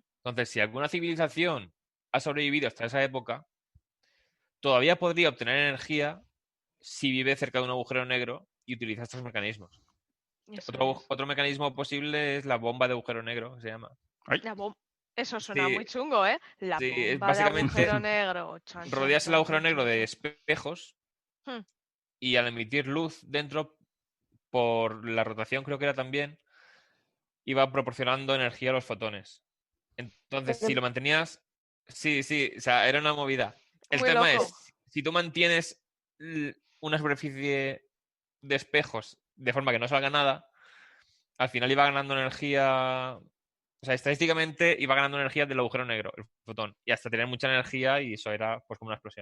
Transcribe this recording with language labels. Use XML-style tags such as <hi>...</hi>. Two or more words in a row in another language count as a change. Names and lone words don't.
<es>Entonces, si alguna civilización ha sobrevivido hasta esa época, todavía podría obtener energía si vive cerca de un agujero negro y utiliza estos mecanismos. Eso es. Otro mecanismo posible es la bomba de agujero negro, que se llama. Ay, Eso suena Sí, muy chungo, ¿eh? La sí, es bomba de básicamente agujero negro. Chan, chan, rodeas el chan, agujero chan, negro chan, de chan. espejos Hmm. y al emitir luz dentro, por la rotación creo que era también, iba proporcionando energía a los fotones. Entonces, si lo mantenías... Sí, o sea, era una movida. El Muy tema loco. es, si tú mantienes una superficie de espejos de forma que no salga nada, al final iba ganando energía, o sea, estadísticamente iba ganando energía del agujero negro, el fotón, y hasta tener mucha energía y eso era pues como una explosión.</es>